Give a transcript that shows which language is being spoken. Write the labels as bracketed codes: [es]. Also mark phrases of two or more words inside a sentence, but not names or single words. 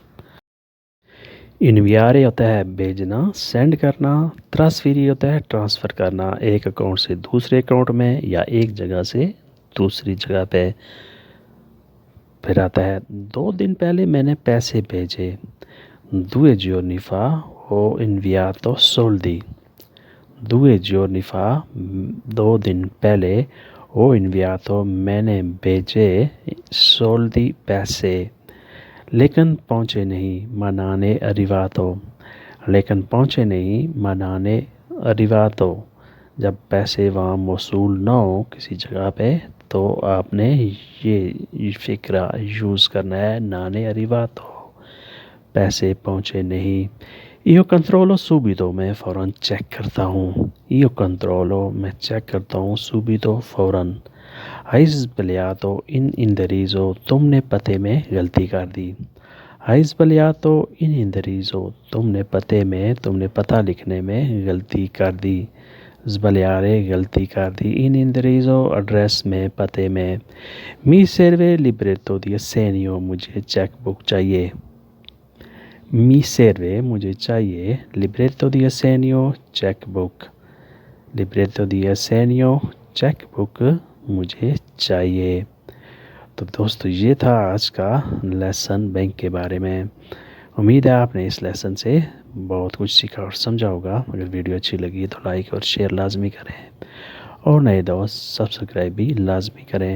[ur] انویارے ہوتا ہے بھیجنا، سینڈ کرنا۔ ٹرانسفیری ہوتا ہے ٹرانسفر کرنا، ایک اکاؤنٹ سے دوسرے اکاؤنٹ میں یا ایک جگہ سے دوسری جگہ پہ۔ پھر آتا ہے 2 دن پہلے میں نے پیسے بھیجے۔ [it] 2 giorni fa ho inviato soldi۔ 2 giorni fa، [ur] 2 دن پہلے، [it] ho inviato، [ur] میں نے بھیجے، soldi پیسے۔ لیکن پہنچے نہیں، [it] ma non è arrivato. [ur] لیکن پہنچے نہیں، [it] ma non è arrivato. [ur] جب پیسے وہاں موصول نہ ہو کسی جگہ پہ تو آپ نے یہ فقرہ یوز کرنا ہے، [it] non è arrivato, [ur] پیسے پہنچے نہیں۔ [it] io controllo subito, [ur] میں فوراً چیک کرتا ہوں۔ [it] io controllo, [ur] میں چیک کرتا ہوں، سوبیدو، فوراً۔ [it] hai sbagliato in indirizzo، [ur] تم نے پتے میں غلطی کر دی۔ [it] hai sbagliato in indirizzo، [ur] تم نے پتے میں، تم نے پتہ لکھنے میں غلطی کر دی۔ [it] sbagliare، [ur] غلطی کر دی۔ [it] in indirizzo، [ur] ایڈریس میں، پتے میں۔ [it] mi serve libretto di assegno، [ur] مجھے چیک بک چاہیے۔ [it] mi serve، [ur] مجھے چاہیے۔ [it] libretto di assegno، [ur] چیک بک۔ [it] libretto di assegno، [ur] چیک بک مجھے چاہیے۔ تو دوستو، یہ تھا آج کا لیسن بینک کے بارے میں۔ امید ہے آپ نے اس لیسن سے بہت کچھ سیکھا اور سمجھا ہوگا۔ اگر ویڈیو اچھی لگی تو لائک اور شیئر لازمی کریں، اور نئے دوست سبسکرائب بھی لازمی کریں۔